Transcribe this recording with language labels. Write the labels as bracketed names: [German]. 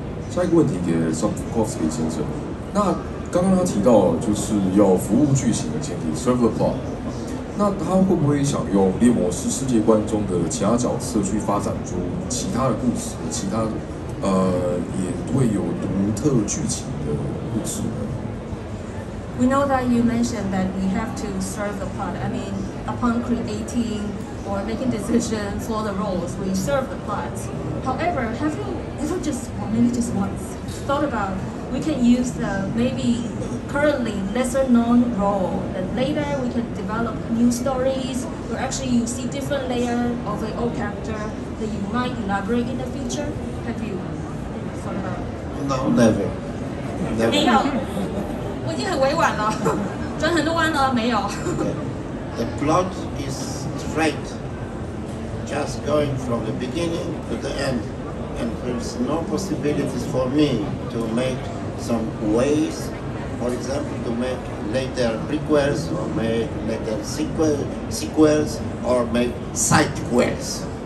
[Chinese] 下一个问题给 Sapkowski 先生，那刚刚他提到就是要服务剧情的前提 ， [English] serve the plot。 [Chinese] 那他会不会想用猎魔士世界观中的其他角色去发展出其他的故事，其他也会有独特剧情的故事呢？ [English] We know that you mentioned that we have to serve the plot. I mean, upon creating or making decisions for the roles, we serve the plot. However, have you ever just, or maybe just once, thought about we can use the maybe currently lesser known role, that later we can develop new stories, or actually you see different layer of an old character that you might elaborate in the future? Have you thought about? No, never. [Chinese] 没有，我已经很委婉了，转很多弯了，没有。 [English] The plot is straight, just going from the beginning to the end, and there's no possibilities for me to make some ways, for example, to make later prequels or make later sequels or make sidequels.